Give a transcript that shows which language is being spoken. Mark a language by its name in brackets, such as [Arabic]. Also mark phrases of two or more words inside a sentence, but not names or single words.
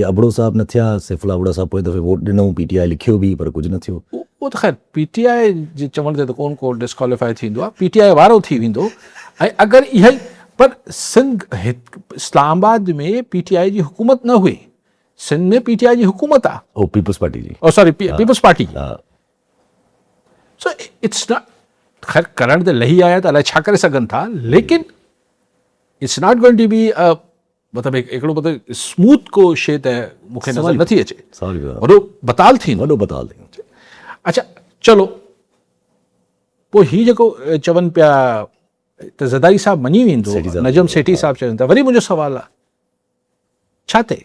[Sindhi] अबड़ो साहब न थिया, सैफुल्ला अबड़ो साहब पोइ दफ़े वोट ॾिनऊं, PTI लिखियो बि पर कुझु न थियो। उहो त ख़ैर PTI जे चवण ते त को डिस्क्वालीफाई थींदो आहे, PTI वारो थी वेंदो। ऐं अगरि इहा ई पर सिंध इस्लामाबाद में PTI जी हुकूमत न हुई, सिंध में PTI जी हुकूमत आहे। ओ पीपुल्स पार्टी जी, [English] Sorry पीपुल्स पार्टी. So it's not, [Sindhi] ख़ैर करण त लही आया त अलाए छा करे सघनि था, लेकिन [English] it's not going to be [Sindhi] मतिलबु हिकिड़ो मतिलबु स्मूथ को शइ त मूंखे नज़र नथी अचे। वॾो बताल थींदो। अच्छा, चलो पोइ हीउ जेको चवनि पिया त ज़रदारी साहब मञी वेंदो, नजम सेठी साहब चवनि था, वरी मुंहिंजो सवाल आहे छा ते